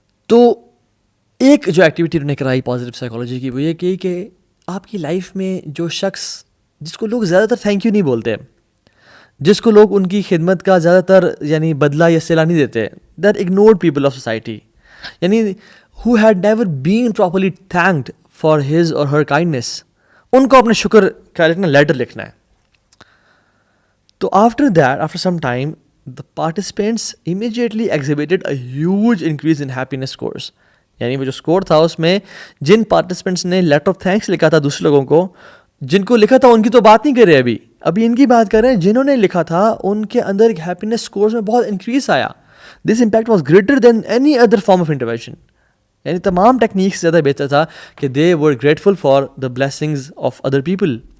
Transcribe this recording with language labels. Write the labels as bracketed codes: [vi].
[ur] تو ایک جو ایکٹیویٹی انہوں نے کرائی پازیٹیو سائیکالوجی کی وہ یہ کہ آپ کی لائف میں جو شخص جس کو لوگ زیادہ تر تھینک یو نہیں بولتے، جس کو لوگ ان کی خدمت کا زیادہ تر یعنی بدلہ یا صلہ نہیں دیتے، [en] that ignored people of society, [ur] یعنی [en] who had never been properly thanked for his or her kindness, [ur] ان کو اپنے شکر کا لیٹر لکھنا ہے. [en] تو after some time the participants immediately exhibited a huge increase in happiness scores. [ur] یعنی وہ جو اسکور تھا اس میں جن پارٹیسپینٹس نے لیٹر آف تھینکس لکھا تھا دوسرے لوگوں کو، جن کو لکھا تھا ان کی تو بات نہیں کر رہے ابھی ان کی بات کر رہے ہیں. جنہوں نے لکھا تھا ان کے اندر ایک ہیپینس اسکورس میں بہت انکریز آیا. [en] This impact was greater than any other form of intervention. [ur] یعنی تمام ٹیکنیکس سے زیادہ بہتر تھا کہ [en] They were grateful for the blessings of other people.